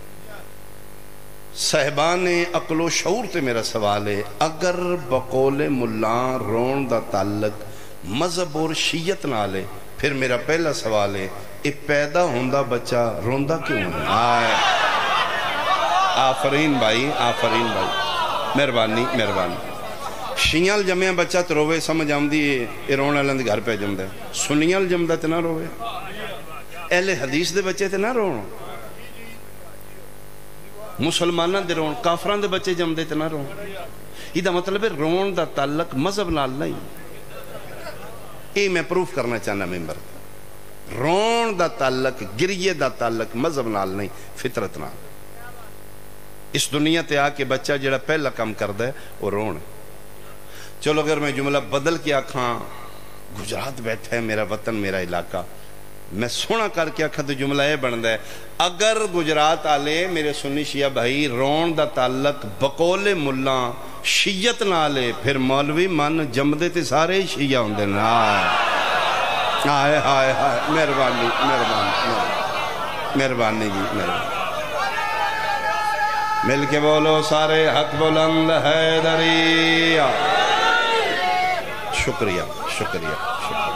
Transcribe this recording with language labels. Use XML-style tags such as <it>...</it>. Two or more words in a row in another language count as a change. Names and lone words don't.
<pa>صاحبان عقل و شعور تے میرا سوال ہے، اگر بقول ملان رون دا تعلق مذہب اور شیعت نال ہے، پھر میرا پہلا سوال ہے یہ پیدا ہوندہ بچہ روندہ کیوں ہے؟ آفرین بھائی، آفرین بھائی، مہربانی مہربانی۔ شیعہ جمعہ بچہ تو روے سمجھ آمدی ہے یہ رونے والوں دے گھر پہ جمدہ ہے، سنیاں جمدہ تے نہ روے، اہل حدیث دے بچے تے نہ رون، مسلمانہ دے رون، کافران دے بچے جمدے تے نہ رون۔ یہ دا مطلب ہے رون دا تعلق مذہب نال نہیں۔ یہ میں پروف کرنا چاہنا ممبر، رون دا تعلق گریے دا تعلق مذہب نال نہیں فطرت نال۔ اس دنیا تے آ کے بچہ جڑا پہلا کام کردہ ہے وہ رون ہے۔ چلو اگر میں جملہ بدل کے آکھاں، گجرات بیٹھا ہے میرا وطن میرا علاقہ، میں سونا کر کے آکھاں تو جملہ یہ بندہ ہے، اگر گجرات آلے میرے سنی شیعہ بھائی رون دا تعلق بقول ملان شیعت نالے، پھر مولوی من جمدے تے سارے شیعہ ہوندے نا۔ آئے آئے آئے، مہربانی مہربانی مہربانی جی، مہربانی۔ مل کے بولو سارے ہاتھ بلند حیدریہ۔ شکریہ شکریہ شکریہ۔</pa>